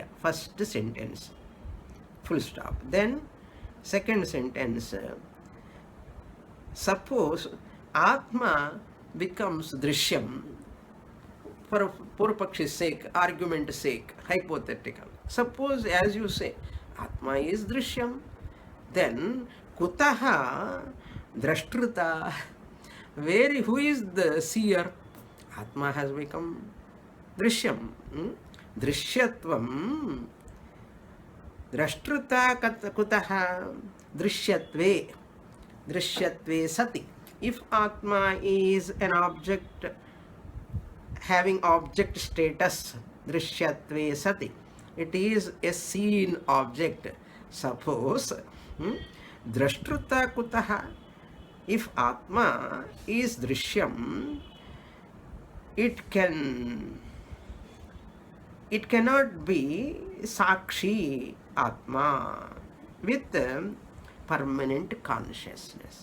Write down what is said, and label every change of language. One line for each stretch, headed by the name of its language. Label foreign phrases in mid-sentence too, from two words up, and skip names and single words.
English: First sentence, full stop. Then second sentence, suppose Atma becomes drishyam, for Purpakshi's sake, argument's sake, hypothetical. Suppose, as you say, Atma is drishyam, then
Sanskrit: kutaha drashtruta,
English: who is the seer? Atma has become drishyam.
Sanskrit: Drishyatvam, drashtruta kutaha drishyatve sati.
English: If Atma is an object having object status,
Sanskrit: drishyatve sati,
English: it is a seen object.
Sanskrit: Suppose drashtruta kutaha,
English: if Atma is drishyam, it cannot be
Sanskrit: sakshi Atma
English: with permanent consciousness.